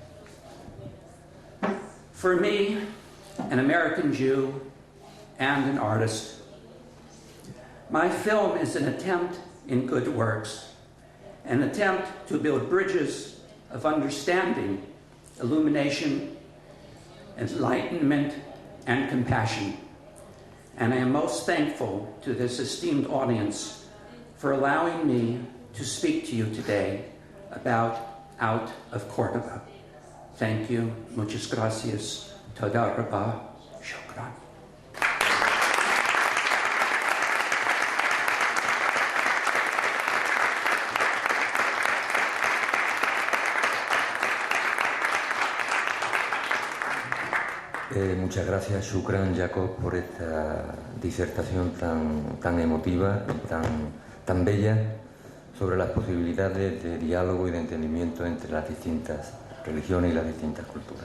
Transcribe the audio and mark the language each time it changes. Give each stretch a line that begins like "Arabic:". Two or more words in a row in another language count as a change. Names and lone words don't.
English: For me, an American Jew and an artist, my film is an attempt in good works, an attempt to build bridges of understanding, illumination, enlightenment, and compassion. And I am most thankful to this esteemed audience for allowing me to speak to you today about Out of Cordoba. Thank you.
Spanish: Muchas gracias.
Hebrew: תודה רבה.
Spanish: Shukran. Muchas gracias, Shukran, Jacob, por esta disertación tan emotiva y tan bella sobre las posibilidades de diálogo y de entendimiento entre las distintas religiones y las distintas culturas.